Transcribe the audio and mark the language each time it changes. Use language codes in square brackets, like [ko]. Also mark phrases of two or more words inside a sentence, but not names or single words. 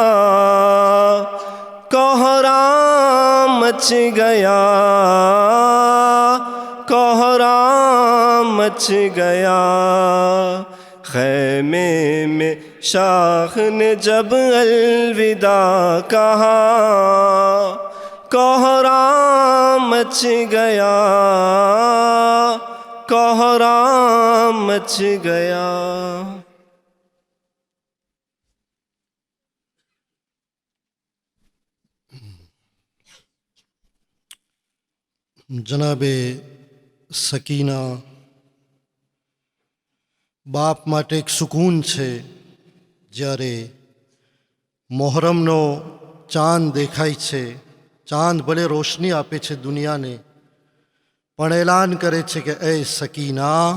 [ur] کوہرام مچ گیا، کوہرام مچ گیا، خیمے میں شاہ نے جب الوداع کہا، کوہرام مچ گیا، کوہرام مچ گیا۔ [gu] જનાબે સકીના બાપ માટે એક સુકૂન છે જ્યારે મોહરમનો ચાંદ દેખાય છે, ચાંદ ભલે રોશની આપે છે દુનિયાને, પણ એલાન કરે છે કે એ સકીના